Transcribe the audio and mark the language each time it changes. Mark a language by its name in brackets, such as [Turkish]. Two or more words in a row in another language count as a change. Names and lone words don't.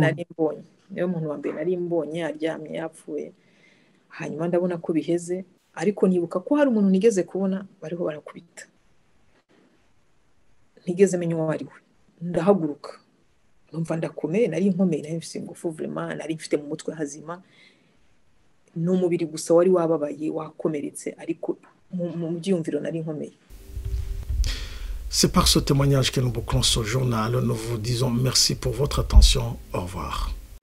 [Kinyarwanda] nari mbonye niwe muntu wa mbere nari mbonye aryamye yapfuye hanyuma ndabona ko biheze ariko nibuka ko hari umuntu nigeze kubona bariho barakubita ntigeze menya uwo ari we ndahaguruka numva ndakomeye nari nkomeye nari mfite ingufu vraiment nari mfite mu mutwe hazima n'umubiri gusa wari wababaye wakomeretse ariko mu byumviro nari nkomeye. [French] C'est par ce témoignage que nous bouclons ce journal. Nous vous disons merci pour votre attention. Au revoir.